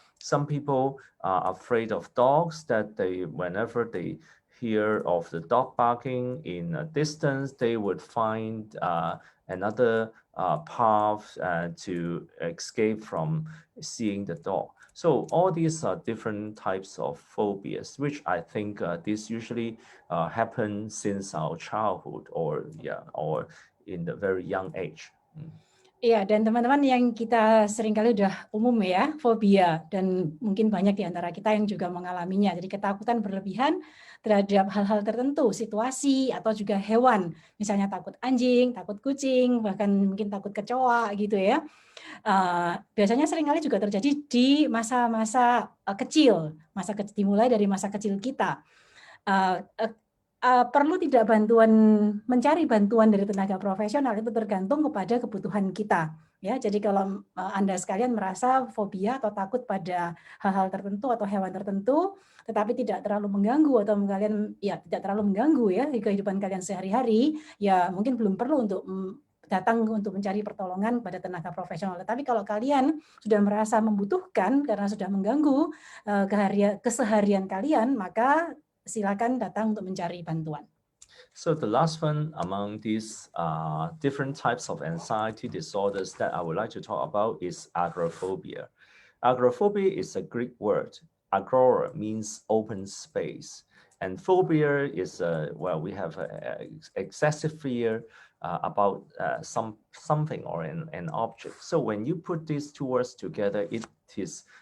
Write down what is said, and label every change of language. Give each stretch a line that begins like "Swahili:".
English: Some people are afraid of dogs, that whenever they hear of the dog barking in a distance, they would find another path to escape from seeing the dog. So all these are different types of phobias, which I think this usually happen since our childhood or in the very young age.
Indonesian: Iya, dan teman-teman yang kita seringkali udah umum ya, fobia, dan mungkin banyak di antara kita yang juga mengalaminya. Jadi ketakutan berlebihan terhadap hal-hal tertentu, situasi, atau juga hewan. Misalnya takut anjing, takut kucing, bahkan mungkin takut kecoa gitu ya. Biasanya seringkali juga terjadi di masa-masa kecil, dimulai dari masa kecil kita. Perlu tidak mencari bantuan dari tenaga profesional itu tergantung kepada kebutuhan kita ya. Jadi kalau Anda sekalian merasa fobia atau takut pada hal-hal tertentu atau hewan tertentu tetapi tidak terlalu mengganggu atau kalian tidak terlalu mengganggu ya di kehidupan kalian sehari-hari, ya mungkin belum perlu untuk datang untuk mencari pertolongan pada tenaga profesional. Tetapi kalau kalian sudah merasa membutuhkan karena sudah mengganggu keseharian kalian, maka silakan datang untuk mencari bantuan.
English: So the last one among these different types of anxiety disorders that I would like to talk about is agoraphobia. Agoraphobia is a Greek word. Agora means open space, and phobia is we have excessive fear about something or an object. So when you put these two words together, it is